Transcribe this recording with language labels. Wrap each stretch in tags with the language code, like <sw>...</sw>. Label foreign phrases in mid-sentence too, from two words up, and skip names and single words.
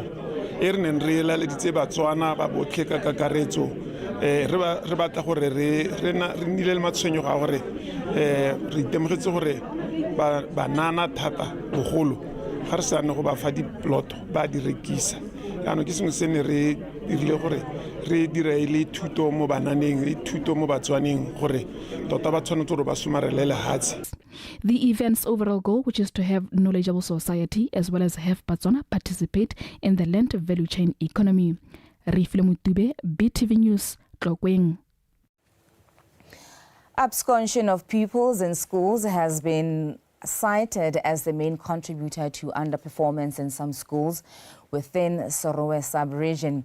<tn>e re neng re laleditse Batswana ba botlhe ka kakaretso re batla gore re nile le matshwenyo ga gore re itemogetse gore banana thata bogolo ga re sa ne go ba fa diploto ba di rekisa yaanong ke sengwe se ne re dirile gore re dire le thuto mo bananeng le thuto mo Batswaneng gore tota ba tshwanetse gore ba somarele lehatshe.</tn> <en>The event's overall goal, which is to have knowledgeable society as well as have Botswana participate in the land value chain economy.</en> <tn>Rifle Mutube, BTV News, Tlokwen. Absconsion of pupils in schools has been cited as the main contributor to underperformance in some schools within Sorowe sub-region.</tn>